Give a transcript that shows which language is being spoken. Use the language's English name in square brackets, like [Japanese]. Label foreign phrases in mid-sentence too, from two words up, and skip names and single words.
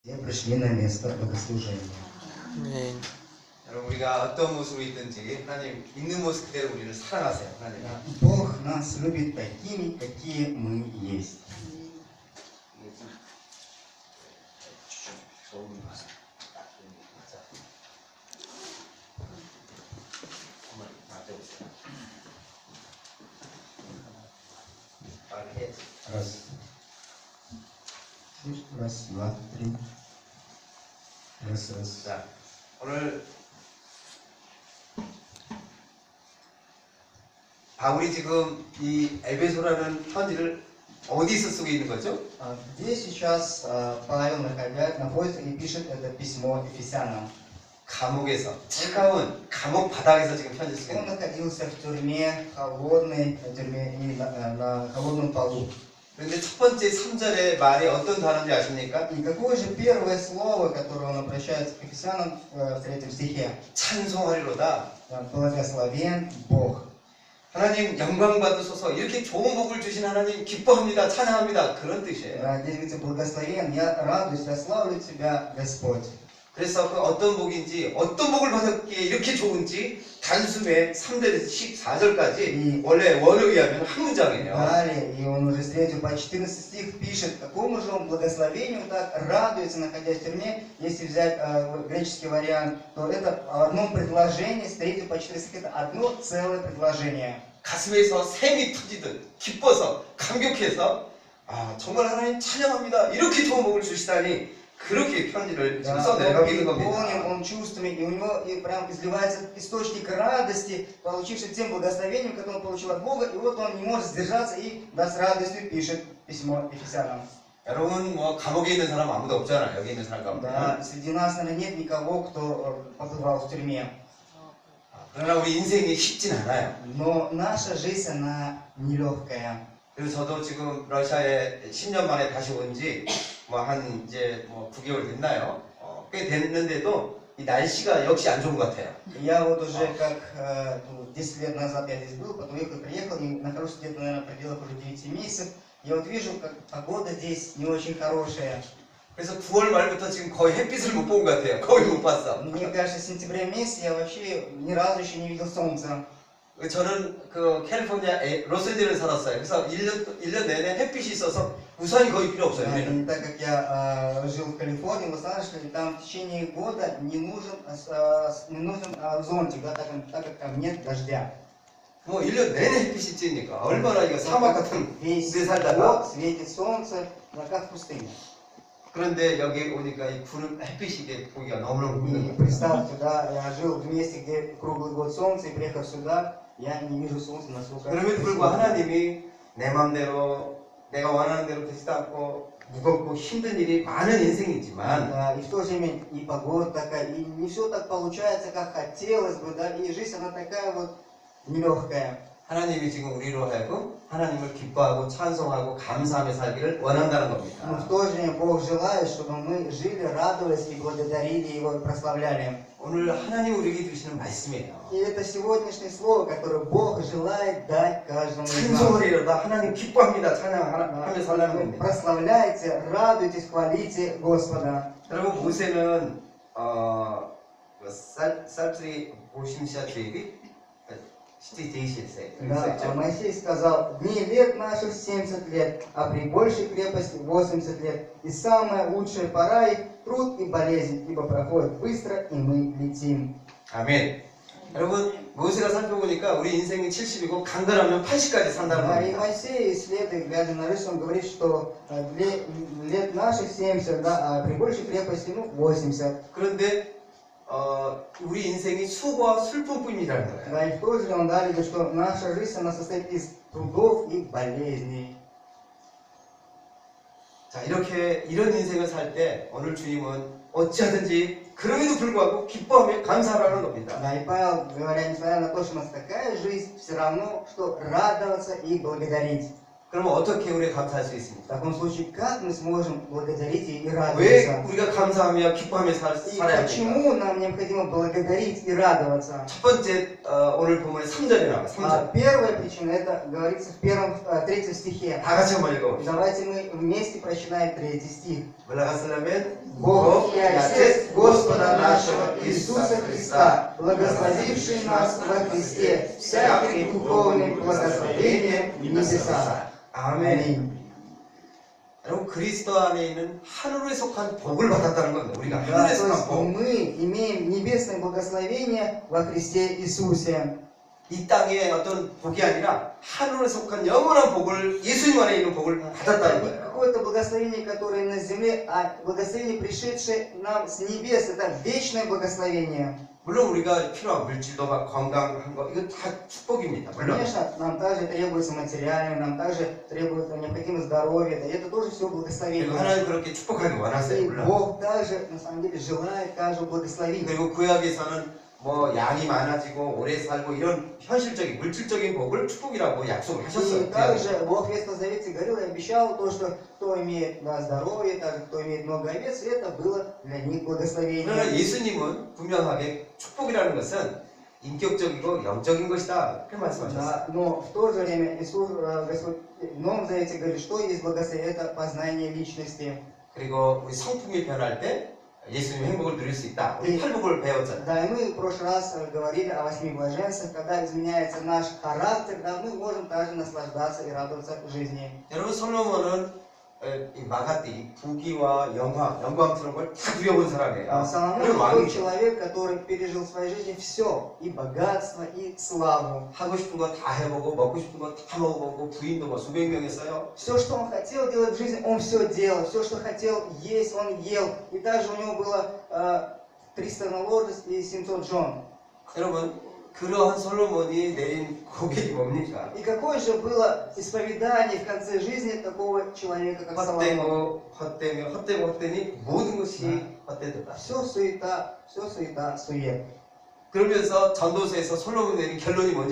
[Russian] Все пришли на место богослужения. [Korean] 아멘. 여러분 우리가 어떤 모습으로 있든지 하나님 있는 모습 그대로 우리를 사랑하세요. 하나님. [Russian] Бог нас любит такими, какие мы есть. Раз. Раз, два, три. Раз, раз. [Korean] 자, 오늘 바울이 지금 이 에베소라는 편지를 어디서 쓰고 있는 거죠? [Russian] Где сейчас Павел находится и пишет это письмо Ефесянам? [Korean] 감옥에서 차가운 감옥 바닥에서 지금 편지 쓰고 [Russian] Он [Korean] 있는 거예요. [Russian] находился в тюрьме, холодной тюрьме и на холодном полу. [Korean] 그런데 첫 번째 3절의 말이 어떤 단어인지 아십니까? [Russian] И какое же первое слово, которое он обращается к Ефесянам в 3 стихе? [Korean] 찬송하리로다. [Russian] Благословен Бог. [Korean] 하나님 영광 받으소서. 이렇게 좋은 복을 주신 하나님 기뻐합니다. 찬양합니다. 그런 뜻이에요. [Russian] Здесь говорится, благословен, я радуюсь, я славлю Тебя, Господь. [Korean] 그래서 그 어떤 복인지 어떤 복을 받았기에 이렇게 좋은지 단숨에 3절에서 14절까지 원래 원어에 하면 한 문장이에요. [Russian] Далее, и он уже с 3 по 14 стих пишет, какому же он благословению так радуется, находясь в тюрьме. Если взять греческий вариант, то это в одном предложении, с 3 по 14 стих, это одно целое предложение. [Korean] 가슴에서 샘이 터지듯 기뻐서 감격해서 정말 하나님 찬양합니다. 이렇게 좋은 복을 주시다니 그렇게 편지를 지금 써내려가고 있는 [Russian] Переполнен [Korean] 겁니다. [Russian] он чувствами, и у него и прям изливается источник радости, получивший тем благословением, которое он получил от Бога, и вот он не может сдержаться и да, с радостью пишет письмо Ефесянам. [Korean] 여러분 뭐 감옥에 있는 사람 아무도 없잖아요. 여기 있는 사람 가운데. [Russian] Да, среди нас, наверное, нет никого, кто побывал в тюрьме. [Korean] 그러나 우리 인생이 쉽진 않아요. [Russian] Но наша жизнь, она нелегкая. [Korean] 그래서 저도 지금 러시아에 10년 만에 다시 온 지 뭐 한 이제 뭐 9개월 됐나요? 꽤 됐는데도 이 날씨가 역시 안 좋은 것 같아요. [Russian] Я вот уже как 10 лет назад я здесь был, потом приехал, и нахожусь где-то, наверное, в пределах уже 9 месяцев. Я вот вижу, как погода здесь не очень хорошая. [Korean] 그래서 9월 말부터 지금 거의 햇빛을 못 본 것 같아요. 거의 못 봤어. [Russian] Мне кажется, в сентябре месяце я вообще ни разу еще не видел солнца. [Korean] 저는 그 캘리포니아 로스앤젤레스에 살았어요. 그래서 1년 내내 햇빛이 있어서 우산이 거의 필요 없어요. [Russian] И так как я жил в Калифорнии, в Лос-Анджелесе, там в течение года не нужен зонтик, да, так как там нет дождя. [Korean] 뭐 1년 내내 햇빛이 찌니까 얼마나 이거 사막 같은 [Russian] Весь [Korean] 데 살다가 [Russian] год светит солнце, как в пустыне. [Korean] 그런데 여기 오니까 이 구름 햇빛이 이게 보기가 너무너무 [Russian] И [Korean] 힘든 거예요. [Russian] представьте, да, я жил в месте, где круглый год солнце, и приехав сюда, я не вижу солнца насколько. [Korean] 그럼에도 불구하고 하나님이 내 맘대로 내가 원하는 대로 되지도 않고 무겁고 힘든 일이 많은 인생이지만 [Russian] Да, и в то же время и погода такая, и не все так получается, как хотелось бы, да, и жизнь она такая вот нелегкая. [Korean] 하나님이 지금 우리로 하여금 하나님을 기뻐하고 찬송하고 감사하며 살기를 원한다는 [Russian] Но [Korean] 겁니다. [Russian] в то же время Бог желает, чтобы мы жили, радовались и благодарили Его, и прославляли. [Korean] 오늘 하나님 우리에게 주시는 말씀이에요. [Russian] И это сегодняшнее слово, которое Бог желает дать каждому из нас. [Korean] 찬송하리로다 하나님 기뻐합니다. 찬양하며 살라는 겁니다. [Russian] Прославляйте, радуйтесь, хвалите Господа. [Korean] 여러분 모세는 쌀트리 보심샤 제비 [Russian] Да, Моисей сказал, дни лет наших 70 лет, а при большей крепости 80 лет. И самая лучшая пора их труд и болезнь, ибо проходит быстро, и мы летим. [Korean] 아멘. 여러분 모세가 살펴보니까 우리 인생이 70이고 강건하면 80까지 산다는 [Russian] Да, и [Korean] 겁니다. [Russian] Моисей, исследуя, глядя на рысь, он говорит, что лет наших 70, да, а при большей крепости 80. [Korean] 그런데 우리 인생이 수고와 슬픔뿐이라는 거예요. [Russian] Да, и в то же время он далее говорит, что наша жизнь, она состоит из трудов и болезней. [Korean] 자 이렇게 이런 인생을 살 때 오늘 주님은 어찌하든지 그럼에도 불구하고 기뻐하며 감사하라는 겁니다. [Russian] Да, и Павел, говоря, несмотря на то, что у нас такая жизнь, все равно, что радоваться и благодарить. [Korean] 그러면 어떻게 우리가 감사할 수 [Russian] В [Korean] 있습니까? [Russian] таком случае, как мы сможем благодарить и [Korean] 왜 [Russian] радоваться? [Korean] 우리가 감사하며 기뻐하며 [Russian] И [Korean] 살아야 합니까? [Russian] почему нам необходимо благодарить и радоваться? [Korean] 첫 번째 오늘 본문에 3절에 나와 3절. [Russian] Первая причина, это говорится в третьем стихе. [Korean] 다 같이 한번 읽어봅시다. [Russian] Давайте мы вместе прочитаем третий стих. [Korean] 올라갔으려면 [Russian] Бог и Отец Господа нашего Иисуса Христа, благословивший нас во Христе всяким духовным благословением в небесах. [Korean] 아멘. 여러분 그리스도 안에 있는 하늘에 속한 복을 받았다는 겁니다. 우리가 [Russian] Да, [Korean] 하늘에 [Russian] то [Korean] 속한 [Russian] есть [Korean] 복. [Russian] мы имеем небесное благословение во Христе Иисусе. [Korean] 이 땅의 어떤 복이 아니라 하늘에 속한 영원한 복을 예수님 안에 있는 복을 받았다는 [Russian] Это не [Korean] 거예요. [Russian] какое-то благословение, которое на земле, а благословение, пришедшее нам с небес. Это вечное благословение. [Korean] 물론 우리가 필요한 물질도 막 건강한 거 이거 다 축복입니다. 물론. [Russian] Конечно, нам также требуется материальное, нам также требуется необходимо здоровье. Да, это тоже все благословение. [Korean] 그리고 하나님 그렇게 축복하기 원하세요. [Russian] И [Korean] 물론. [Russian] Бог также, на самом деле, желает каждого благословить. [Korean] 그리고 구약에서는 뭐 양이 많아지고 오래 살고 이런 현실적인 물질적인 복을 축복이라고 약속을 [Russian] И [Korean] 하셨어요. [Russian] также Бог в Ветхом Завете говорил и обещал то, что кто имеет здоровье, также кто имеет много овец, это было для них [Korean] 그러나 [Russian] благословение. [Korean] 예수님은 분명하게 축복이라는 것은 인격적이고 영적인 것이다. 그렇게 말씀하셨어요. [Russian] Да, но в то же время Иисус, Господь, в Новом Завете говорит, что есть благословение, это познание личности. [Korean] 그리고 우리 성품이 변할 때 예수님의 행복을 누릴 수 있다. 우리 팔복을 배웠잖아요. [Russian] Да, и мы в прошлый раз говорили о 8 блаженствах, когда изменяется наш характер, да, мы можем также наслаждаться и радоваться жизни. [Korean] 여러분 솔로몬은 이 마가띠, 부귀와 영광스러운 걸 다 누려본 사람이에요. [Russian] Соломон [Korean] 그리고 [Russian] тот [Korean] 왕이 [Russian] человек, который пережил в своей жизни все, и богатство, и славу. [Korean] 하고 싶은 거 다 해보고 먹고 싶은 거 다 먹어보고 부인도 뭐 수백 명 했어요. [Russian] Все, что он хотел делать в жизни, он все делал. Все, что хотел есть, он ел. И также у него было 300 наложниц и 700 жен. [Korean] 여러분 그러한 솔로몬이 내린 고백이 뭡니까? [Russian] И какое же было исповедание в конце жизни такого человека, как Соломон? [Korean] 헛되고 헛되니 모든 것이 헛되다. [Russian] Все суета, сует. [Korean] 그러면서 전도서에서 솔로몬이 내린 결론이 뭔지